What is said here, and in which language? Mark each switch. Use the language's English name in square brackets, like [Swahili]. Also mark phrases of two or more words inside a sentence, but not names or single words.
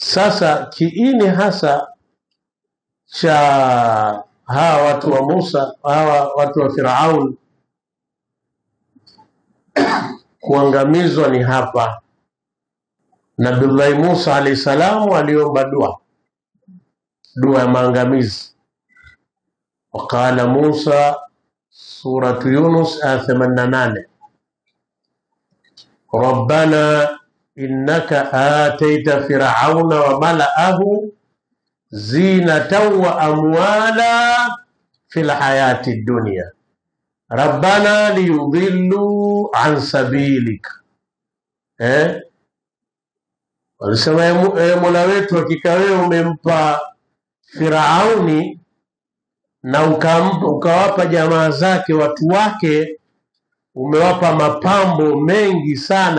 [Swahili] Sasa kiini hasa cha hawa watu wa Musa, hawa watu wa Firaun kuangamizwa ni hapa. Nabii Musa alayhi salamu aliomba dua ya maangamizi. [Arabic] وقال موسى سورة يونس آية 88 ربنا إنك آتيت فرعون وملأه زينة وأموالا في الحياة الدنيا ربنا ليضلوا عن سبيلك. [Swahili] Walisema Mola wetu, hakika wewe umempa Firauni na ukawapa jamaa zake, watu wake, umewapa mapambo mengi sana.